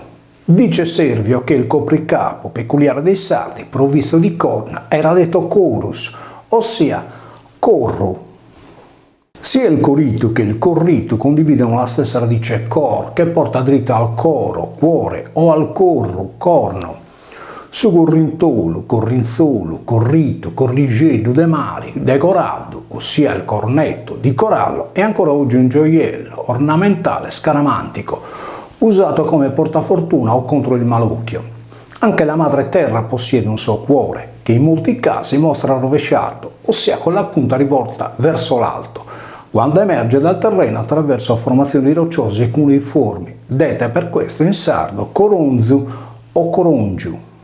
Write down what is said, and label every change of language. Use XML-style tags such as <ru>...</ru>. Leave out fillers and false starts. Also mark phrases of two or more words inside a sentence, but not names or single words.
<it>Dice Servio che il copricapo peculiare dei sardi, provvisto di corna, era detto corus, ossia corru. Sia il corito che il corrito condividono la stessa radice cor, che porta dritta al coro, cuore, o al corru, corno.</it> <sc>Su corrintolo, corrinzolo, corrito, corrigedo de mari,</sc> <it>decorato, ossia il cornetto di corallo, è ancora oggi un gioiello ornamentale scaramantico, usato come portafortuna o contro il malucchio. Anche la madre terra possiede un suo cuore, che in molti casi mostra rovesciato, ossia con la punta rivolta verso l'alto, quando emerge dal terreno attraverso formazioni rocciose e cuneiformi, dette per questo in sardo coronzu o corongiu.</it>